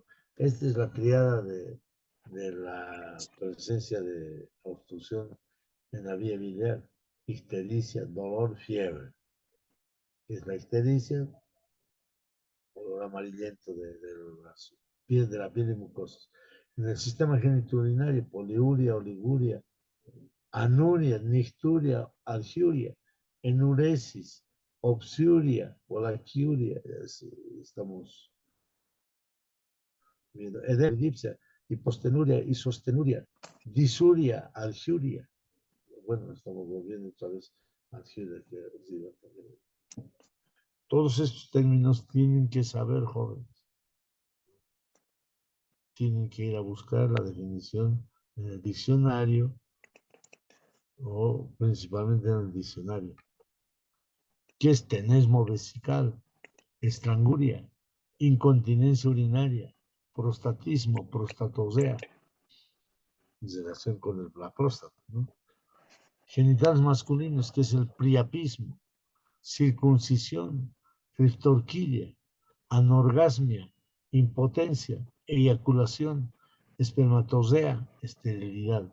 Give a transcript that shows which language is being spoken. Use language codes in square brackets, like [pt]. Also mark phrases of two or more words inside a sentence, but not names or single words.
[es] Esta es la triada de la presencia de obstrucción en la vía biliar. Ictericia, dolor, fiebre. Es la ictericia, color amarillento de la piel y mucosas. En el sistema genitourinario, poliuria, oliguria, anuria, nicturia, algiuria, enuresis, obsuria, polaquiuria. Estamos viendo edema, hipostenuria, isostenuria, disuria, algiuria. Bueno, estamos volviendo otra vez algiuria, que arriba también. Todos estos términos tienen que saber, jóvenes. tienen que ir a buscar la definición en el diccionario o principalmente en el diccionario. ¿Qué es tenesmo vesical? Estranguria, incontinencia urinaria, prostatismo, prostatosea, en relación con la próstata, ¿no? Genitales masculinos, que es el priapismo, circuncisión, criptorquidia, anorgasmia, impotencia, eyaculación, espermatosea, esterilidad.